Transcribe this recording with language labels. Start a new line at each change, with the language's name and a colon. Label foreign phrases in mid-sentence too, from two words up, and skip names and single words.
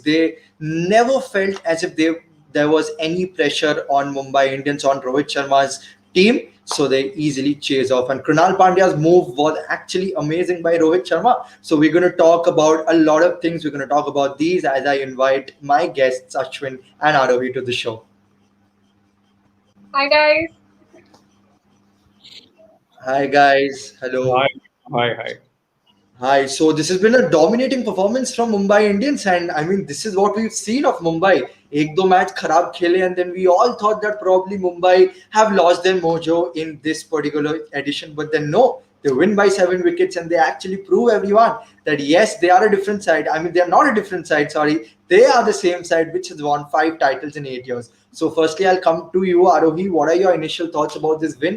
English: They never felt as if there was any pressure on Mumbai Indians, on Rohit Sharma's team. So they easily chase off. And Krunal Pandya's move was actually amazing by Rohit Sharma. So we're going to talk about a lot of things. We're going to talk about these as I invite my guests, Ashwin and Aravi, to the show. Hi guys. Hi guys. Hello. Hi, hi, hi. Hi. So this has been a dominating performance from Mumbai Indians, and I mean this is what we've seen of Mumbai.
Hindi: एक दो मैच खराब खेले,
English: and then we all thought that probably Mumbai have lost their mojo in this particular edition, but then no, they win by 7 wickets, and they actually prove everyone that yes, they are a different side. I mean, they are not a different side. Sorry, they are the same side which has won 5 titles in 8 years. So firstly, I'll come to you, Arohi. What are your initial thoughts about this win?